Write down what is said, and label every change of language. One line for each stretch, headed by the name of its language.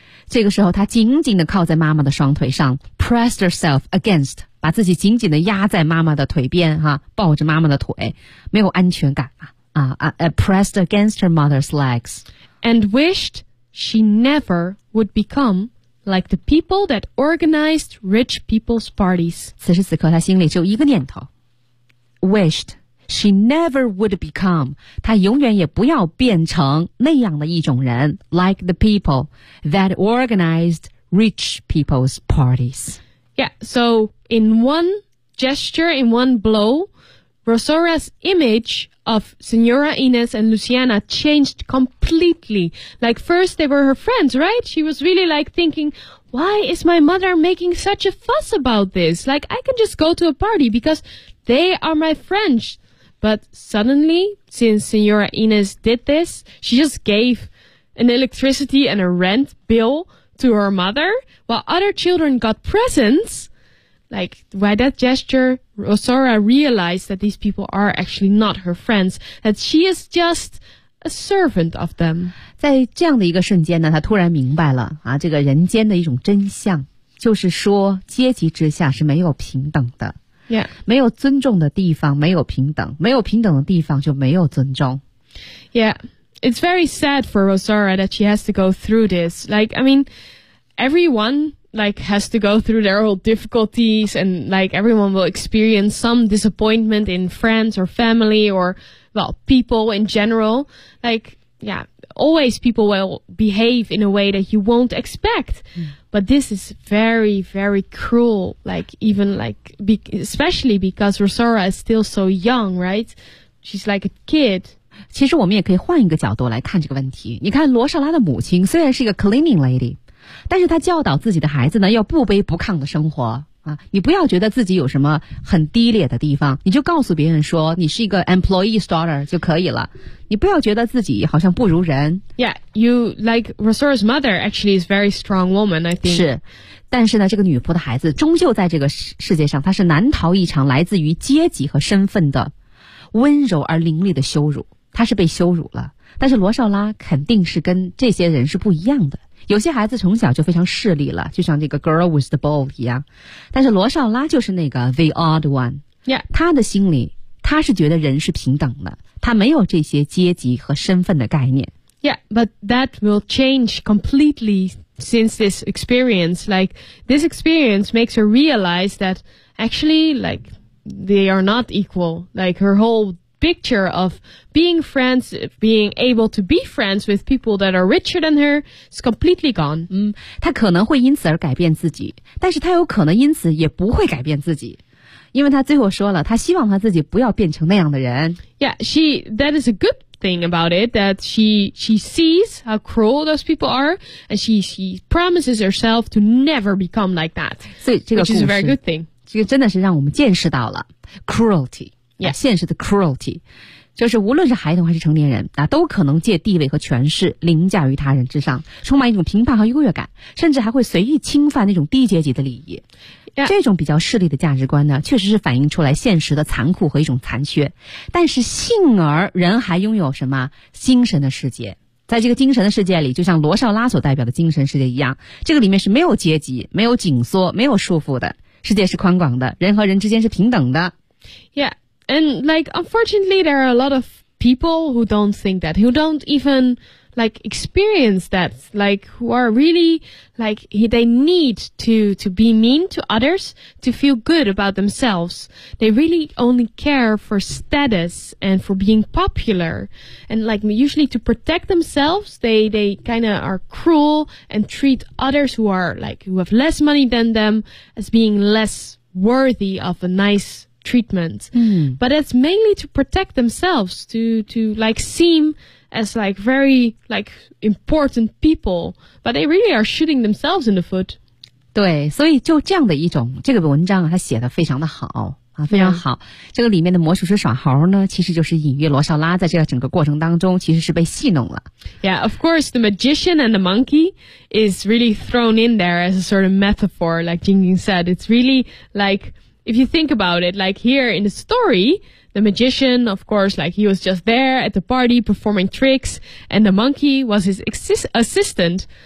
Chinese: 这个时候她紧紧地靠在妈妈的双腿上
English: pressed herself against,
Chinese: 把自己紧紧地压在妈妈的腿边、啊、抱着妈妈的腿，没有安全感啊。
English: Pressed against her mother's legs. And wished... She never would become like the people that organized rich people's parties.
Chinese: 此时此刻她心里只有一个念头。
English: Wished she never would become,
Chinese: 她永远也不要变成那样的一种人
English: like the people that organized rich people's parties. Yeah, so in one gesture, in one blow, Rosora's image... of Senora Inez and Luciana changed completely. Like first they were her friends, right? She was really like thinking, why is my mother making such a fuss about this? Like I can just go to a party because they are my friends. But suddenly, since Senora Inez did this, she just gave an electricity and a rent bill to her mother while other children got presents. Like, by that gesture, Rosora realized that these people are actually not her friends, that she is just a servant of them.
Chinese: 在这样的一个瞬间呢，她突然明白了啊，这个人间的一种真相，就是说阶级之下是没有平等的。
English: Yeah.
Chinese: 没有尊重的地方没有平等，没有平等的地方就没有尊重。
English: Yeah, it's very sad for Rosora that she has to go through this. Like, I mean, everyoneLike, has to go through their own difficulties, and like, everyone will experience some disappointment in friends or family or, well, people in general. Like, yeah, always people will behave in a way that you won't expect.、Mm. But this is very, very cruel. Like, even like, especially because Rosora is still so young, right? She's like a kid.
Chinese: 其实我们也可以换一个角度来看这个问题。你看罗莎拉的母亲虽然是一个
English: cleaning lady,
Chinese: 但是他教导自己的孩子呢要不卑不亢的生活啊！你不要觉得自己有什么很低劣的地方，你就告诉别人说你是一个
English: employee's daughter
Chinese: 就可以了，你不要觉得自己好像不如人。
English: Yeah, you like Rosora's mother actually is a very strong woman, I think.
Chinese: 是，但是呢这个女仆的孩子终究在这个世界上她是难逃一场来自于阶级和身份的温柔而凌厉的羞辱，她是被羞辱了。但是罗少拉肯定是跟这些人是不一样的，有些孩子从小就非常势利了，就像这个
English: girl with the ball
Chinese: 一样。但是罗少拉就是那个
English: the odd one。 Yeah.
Chinese: 他的心里他是觉得人是平等的，他没有这些阶级和身份的概念。
English: Yeah, but that will change completely since this experience. Like, this experience makes her realize that actually, like, they are not equal. Like, her whole picture of being friends, being able to be friends with people that are richer than her is completely gone.
Chinese: 她可能会因此而改变自己，但是她有可能因此也不会改变自己，因为她最后说了，她希望她自己不要变成那样的人。
English: Yeah, that is a good thing about it, that she sees how cruel those people are, and she promises herself to never become like that. Which is a very good thing.
Chinese: 这个真的是让我们见识到了 cruelty,
English: yeah,
Chinese: 现实的 cruelty。就是无论是孩童还是成年人啊，都可能借地位和权势凌驾于他人之上，充满一种评判和优越感，甚至还会随意侵犯那种低阶级的利益。
English: Yeah.
Chinese: 这种比较势利的价值观呢，确实是反映出来现实的残酷和一种残缺。但是幸而人还拥有什么精神的世界，在这个精神的世界里，就像罗绍拉所代表的精神世界一样，这个里面是没有阶级，没有紧缩，没有束缚的，世界是宽广的，人和人之间是平等的。
English: Yeah. And like, unfortunately, there are a lot of people who don't think that, who don't even like experience that, like who are really like, they need to be mean to others to feel good about themselves. They really only care for status and for being popular. And like, usually to protect themselves, they kind of are cruel and treat others who are like, who have less money than them as being less worthy of a nice,treatment, but it's mainly to protect themselves, to like seem as like very like important people, but they really are shooting themselves in the foot.
Chinese: 对，所以就这样的一种这个文章，它写得非常的好啊，非常好。
English: Yeah.
Chinese: 这个里面的魔术师耍猴呢，其实就是隐喻罗绍拉在这个整个过程当中其实是被戏弄了。
English: Yeah, of course, the magician and the monkey is really thrown in there as a sort of metaphor. Like Jingjing said, it's really like. If you think about it, like here in the story, the magician, of course, like he was just there at the party performing tricks, and the monkey was his assistant.